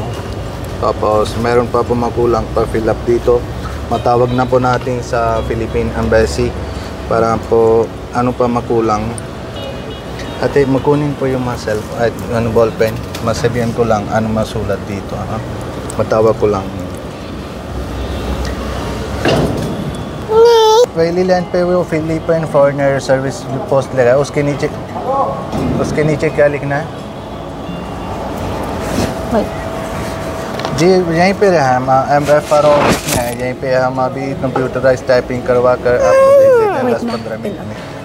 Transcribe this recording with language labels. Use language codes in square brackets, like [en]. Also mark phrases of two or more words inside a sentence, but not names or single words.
[tl] Tapos meron pa po makulang pa [en] fill up [tl] dito. Matawag na po natin sa Philippine Embassy para po ano pa makulang. Ate, makunin po yung mga ballpen. Masabihan ko lang ano masulat dito. Matawag ko lang. [hi] पहली लाइन पे वो [en] Philippine Foreigner Service Post [hi] लगा है, उसके नीचे क्या लिखना है? जी यहीं पे रहा हम MFRO लिखना है, यहीं पे हम अभी [en] computerize typing [hi] करवा कर आपको भेज देते हैं 10-15 मिनट में।